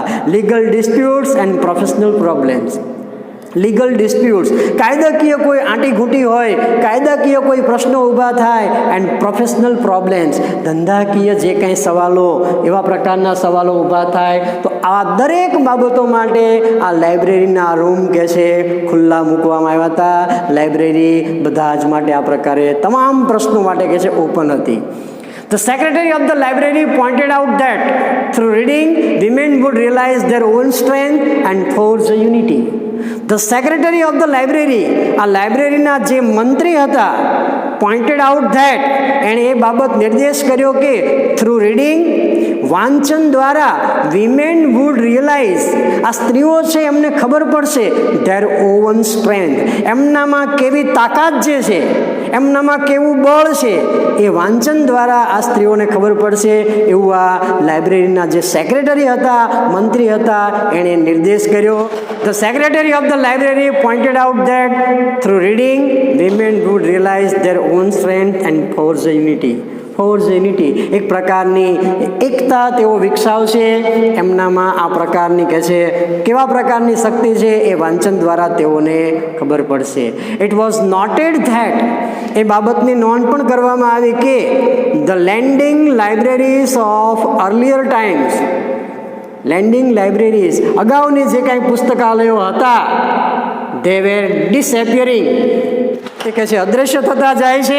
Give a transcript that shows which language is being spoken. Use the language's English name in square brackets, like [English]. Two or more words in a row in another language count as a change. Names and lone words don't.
[English] legal disputes and professional problems. legal disputes, [Gujarati] કાયદાકીય કોઈ આંટીઘૂંટી હોય, કાયદાકીય કોઈ પ્રશ્નો ઊભા થાય, [English] and professional problems, [Gujarati] ધંધાકીય જે કંઈ સવાલો, એવા પ્રકારના સવાલો ઊભા થાય, તો આ દરેક બાબતો માટે આ લાઇબ્રેરીના રૂમ કે છે ખુલ્લા મૂકવામાં આવ્યા હતા. લાઇબ્રેરી બધા જ માટે આ પ્રકારે તમામ પ્રશ્નો માટે કે છે ઓપન હતી. [English] The secretary of the library pointed out that through reading, women would realize their own strength and forge a unity. The secretary of the library, [Gujarati] આ લાઇબ્રેરીના જે મંત્રી હતા, [English] pointed out that, [Gujarati] એણે એ બાબત નિર્દેશ કર્યો કે [English] through reading, [Gujarati] વાંચન દ્વારા, [English] women would realize, [Gujarati] આ સ્ત્રીઓ છે એમને ખબર પડશે [English] their own strength, [Gujarati] એમનામાં કેવી તાકાત જે છે, એમનામાં કેવું બળ છે, એ વાંચન દ્વારા આ સ્ત્રીઓને ખબર પડશે, એવું આ લાઇબ્રેરીના જે સેક્રેટરી હતા, મંત્રી હતા, એણે નિર્દેશ કર્યો. [English] The secretary of the library pointed out that through reading, women would realize their own strength and forge a unity. force unity, [Gujarati] એક પ્રકારની એકતા તેઓ વિકસાવશે, એમનામાં આ પ્રકારની કે છે કેવા પ્રકારની શક્તિ છે એ વાંચન દ્વારા તેઓને ખબર પડશે. [English] it was noted that, [Gujarati] એ બાબતની નોંધ પણ કરવામાં આવી કે [English] the lending libraries of earlier times, lending libraries, [Gujarati] અગાઉની જે કાંઈ પુસ્તકાલયો હતા, [English] they were disappearing, [Gujarati] તે કહે છે અદૃશ્ય થતા જાય છે.